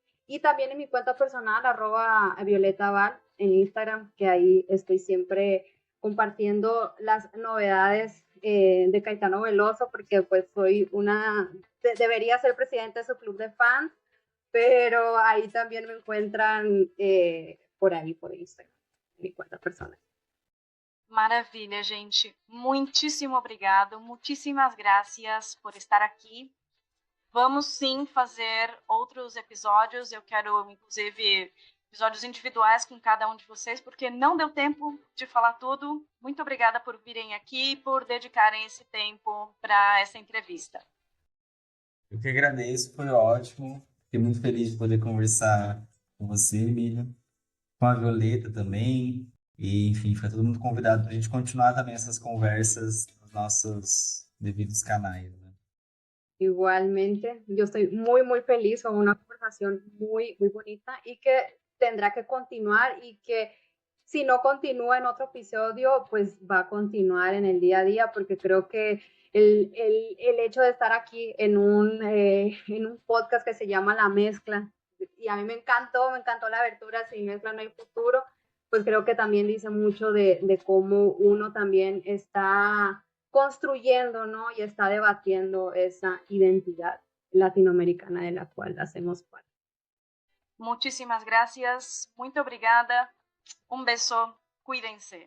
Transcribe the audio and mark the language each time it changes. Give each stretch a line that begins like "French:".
Spanish: Y también en mi cuenta personal, @violetaval en Instagram, que ahí estoy siempre compartiendo las novedades de Caetano Veloso, porque pues soy debería ser presidente de su club de fans, pero ahí también me encuentran por ahí, por Instagram, en mi cuenta personal.
Portuguese: Maravilha, gente. Muitíssimo obrigado, muitíssimas graças por estar aqui. Vamos sim fazer outros episódios. Eu quero, inclusive, episódios individuais com cada um de vocês, porque não deu tempo de falar tudo. Muito obrigada por virem aqui e por dedicarem esse tempo para essa entrevista. Eu que agradeço, foi ótimo. Fiquei muito feliz de poder conversar com você, Emília, com a Violeta também. E, enfim, fica todo mundo convidado para a gente continuar também essas conversas nos nossos devidos canais, né?
Spanish: Igualmente, yo estoy muy feliz, con una conversación muy bonita y que tendrá que continuar y que si no continúa en otro episodio, pues va a continuar en el día a día, porque creo que el hecho de estar aquí en un podcast que se llama La Mezcla, y a mí me encantó la abertura, sin mezcla no hay futuro, pues creo que también dice mucho de cómo uno también está construyendo, ¿no? Y está debatiendo esa identidad latinoamericana de la cual hacemos parte.
Portuguese: Muitíssimas graças, muito obrigada. Um beijo,
Spanish: cuídense.